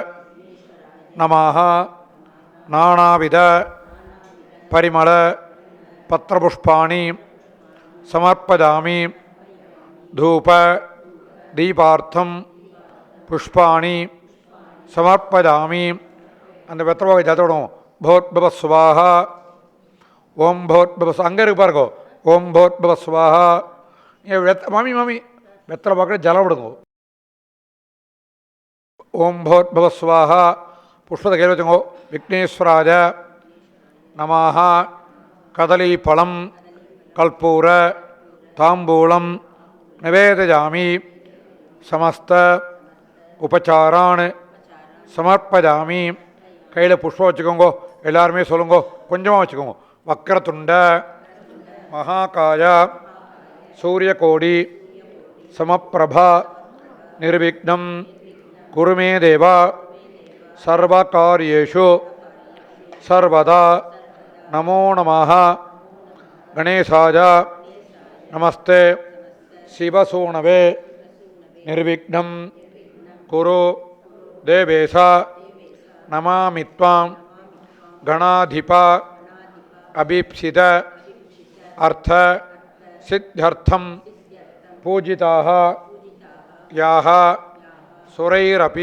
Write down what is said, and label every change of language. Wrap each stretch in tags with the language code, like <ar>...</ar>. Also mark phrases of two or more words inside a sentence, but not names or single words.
<sa>नमः नानाविध परिमल पत्रपुष्पाणि समर्पयामि धूप दीपार्थं पुष्पाणि समर्पयामि</sa> <ta>அந்த வெத்தலை ஜாத்தோடும்</ta> <sa>भोर्भुवः स्वाहा ओम भोर्भुवः</sa> <ta>அங்கே இருக்கு பாருங்க ஓம்</ta> <sa>भोर्भुवः स्वाहा</sa> <ta>மாமி மாமி வெத்தலை பார்க்க ஜலம் விடுங்க</ta> <sa>ओम भोर्भुवः स्वाहा पुष्पத்தை</sa> <ta>கையில் வச்சுங்கோ</ta> <sa>विघ्नेश्वराय नमः कदलीफलं कल्पूर ताम्बूलं निवेदयामि समस्त उपचारान् समर्पयामि</sa> <ta>கையில் புஷ்பம் வச்சுக்கோங்கோ எல்லாருமே சொல்லுங்கோ கொஞ்சமாக</ta> <sa>வச்சுக்கோங்க वक्रतुण्ड महाकाय सूर्यकोटि समप्रभ निर्विघ्नं कुरुमे देव सर्वकार्येषु सर्वदा नमो नमः गणेशाय नमस्ते शिवसूनवे निर्विघ्नं कुरु देवेश नमामि त्वां गणाधिप अभीप्सित अर्थ सिद्ध्यर्थं पूजिताः याः सुरैरपि</sa>